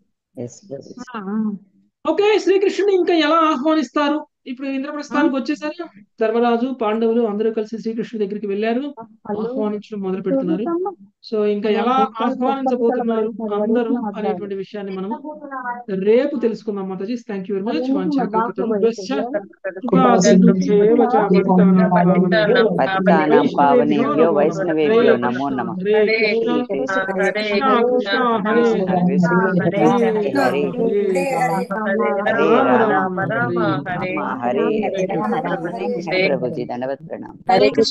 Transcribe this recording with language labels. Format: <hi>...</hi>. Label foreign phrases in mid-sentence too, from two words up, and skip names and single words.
<te>ఓకే, శ్రీకృష్ణుని ఇంకా ఎలా ఆహ్వానిస్తారు? ఇప్పుడు ఇంద్రప్రస్థానికి వచ్చేసరి ధర్మరాజు పాండవులు అందరూ కలిసి శ్రీకృష్ణుడి దగ్గరికి వెళ్ళారు, ఆహ్వానించడం మొదలు పెడుతున్నారు. సో ఇంకా ఎలా ఆహ్వానించబోతున్నారు అందరూ అనేటువంటి విషయాన్ని మనం రేపు తెలుసుకుందాం. మాతాజీ,</te> <en>thank you very much.</en> <sa>పతితానాం పావనేభ్యో వైష్ణవేభ్యో నమో నమః. హరే కృష్ణ కృష్ణ హరే హరే హరే హరే రామ హరే ప్రభుజీ దండవత్ ప్రణామ్. హరే కృష్ణ.</sa>